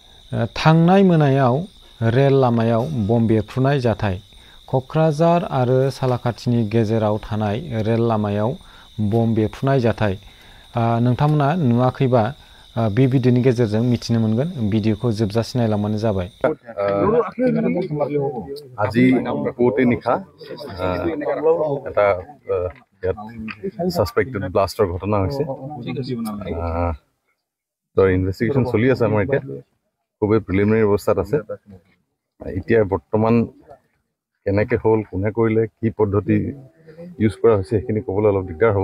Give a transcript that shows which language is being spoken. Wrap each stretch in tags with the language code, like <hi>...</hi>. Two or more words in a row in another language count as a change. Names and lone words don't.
<brx>थांनाय मोनायाव रेल लामायाव बम बेरफ्रुनाय जाथाय। कक्राझार आरो सालाकाथिनि गेजेराव थानाय रेल लामायाव बम बेरफ्रुनाय जाथाय। नोंथांमोना नुवाखैबा बे भिडिअनि गेजेरजों मिथिनो मोनगोन। भिडिअखौ जोबजासिम नायलांबानो जाबाय।</brx> <as>আজি পুৱতে নিশা এটা সাসপেক্টেড ব্লাস্টৰ ঘটনা হৈছে। তো ইনভেষ্টিগেশ্যন চলি আছে আমাৰ এতিয়া, খুবেই প্ৰিলিমিনাৰী অৱস্থাত আছে। এতিয়া বৰ্তমান কেনেকৈ হ'ল, কোনে কৰিলে, কি পদ্ধতি ইউজ কৰা হৈছে সেইখিনি ক'বলৈ অলপ দিগদাৰ হ'ব।</as>